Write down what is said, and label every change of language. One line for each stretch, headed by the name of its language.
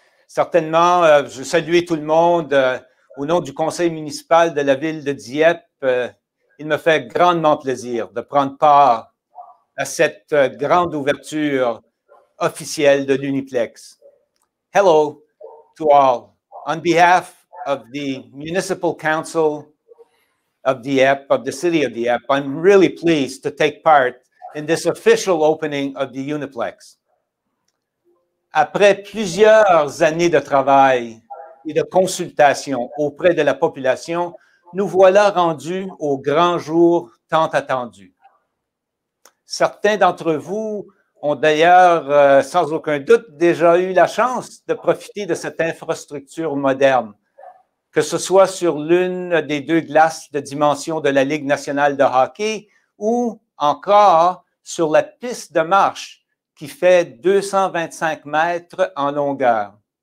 French: Certainement, je salue tout le monde au nom du conseil municipal de la ville de Dieppe. Il me fait grandement plaisir de prendre part à cette grande ouverture officielle de l'Uniplex.
English: Hello to all. On behalf of the Municipal Council of Dieppe, of the city of Dieppe, I'm really pleased to take part in this official opening of the Uniplex.
French: Après plusieurs années de travail et de consultation auprès de la population, nous voilà rendus au grand jour tant attendu. Certains d'entre vous ont d'ailleurs, sans aucun doute, déjà eu la chance de profiter de cette infrastructure moderne, que ce soit sur l'une des deux glaces de dimension de la Ligue nationale de hockey ou encore sur la piste de marche qui fait 225 mètres en longueur.